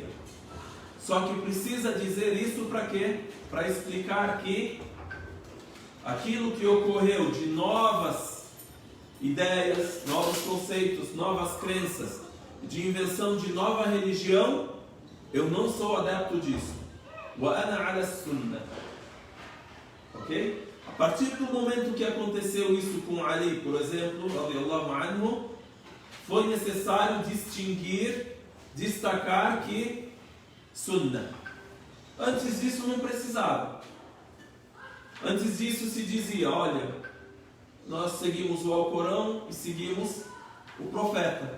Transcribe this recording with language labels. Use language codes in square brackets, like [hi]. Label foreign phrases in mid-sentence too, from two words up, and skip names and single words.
[pt] Só que precisa dizer isso para quê? Para explicar que aquilo que ocorreu de novas ideias, novos conceitos, novas crenças, de invenção de nova religião, eu não sou adepto disso. [ar] وأنا على السنة. [pt] Ok? A partir do momento que aconteceu isso com Ali, por exemplo, [ar] رضي الله عنه, [pt] foi necessário distinguir, destacar que Sunnah. Antes disso não precisava. Antes disso se dizia, olha, nós seguimos o Alcorão e seguimos o profeta.